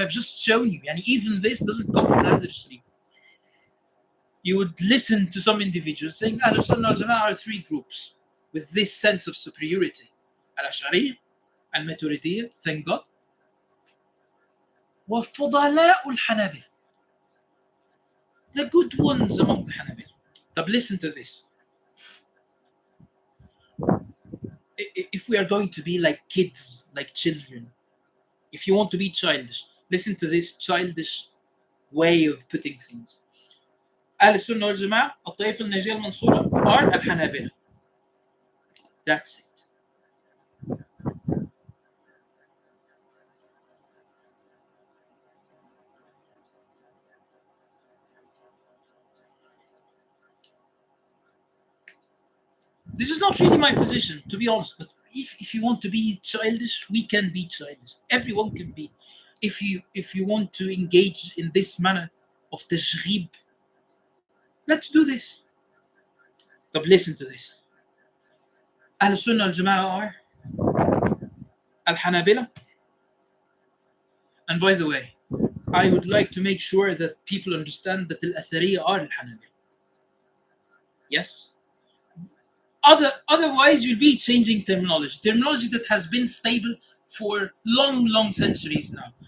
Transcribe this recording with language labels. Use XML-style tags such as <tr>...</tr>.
<en>I've just shown you, and even this doesn't come from Al Azhar Sharif. You would listen to some individuals saying Ahl Sunnah wal Jama'ah are three groups with this sense of superiority: Al Ash'ari, Al Maturidiyya, thank God,</en> <ar>وفضلاء الحنابلة,</ar> <en>the good ones among the Hanabila. But listen to this. If we are going to be like kids, like children, if you want to be childish, listen to this childish way of putting things.</en> <ar>أهل السنة والجماعة الطائفة الناجية المنصورة</ar> <en>are</en> <ar>الحنابلة.</ar> <en>That's it. This is not really my position, to be honest. But if you want to be childish, we can be childish. Everyone can be. If you want to engage in this manner of تشغيب, let's do this. But listen to this.</en> <ar>أهل السنة والجماعة</ar> <en>are</en> <ar>الحنابلة.</ar> <en>And by the way, I would like to make sure that people understand that الأثرية are الحنابلة. Yes? Otherwise, you'll be changing terminology that has been stable for long centuries now.</en>